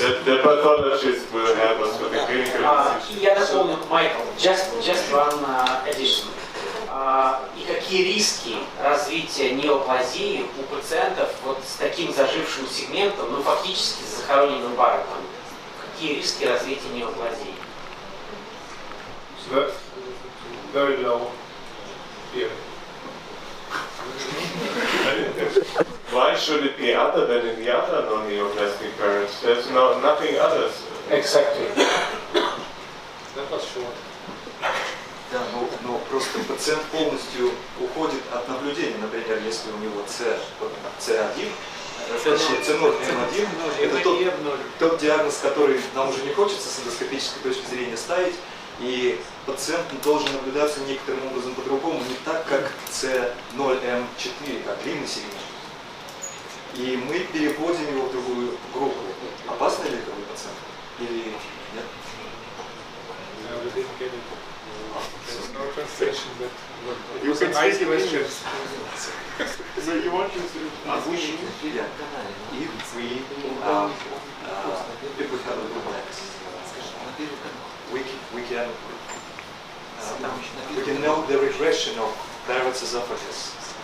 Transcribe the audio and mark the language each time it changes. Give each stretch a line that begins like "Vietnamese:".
English: The pathologist will help us with the clinical decision.
Russian: Я дополню,
English: Майкл, just one addition.
Russian: И какие риски развития неоплазии у пациентов вот с таким зажившим сегментом, ну фактически с захороненным Барреттом? Какие риски развития неоплазии?
English: Very low here. Why should it be other than in the other non-neoplastic parents? There's nothing others. Exactly.
Russian: Да, но просто пациент полностью уходит от наблюдения. Например, если у него C1, C0, M1, это тот диагноз, который нам уже не хочется с эндоскопической точки зрения ставить, и пациент должен наблюдаться некоторым образом по-другому, не так, как C0M4, как длинный сегмент. И мы переводим его в другую группу. Опасно ли такой пациент? Или нет?
English: No translation, but you can ask questions. So you want to ask questions? Yeah. If we have a good text, we can know the regression of Barrett's esophagus.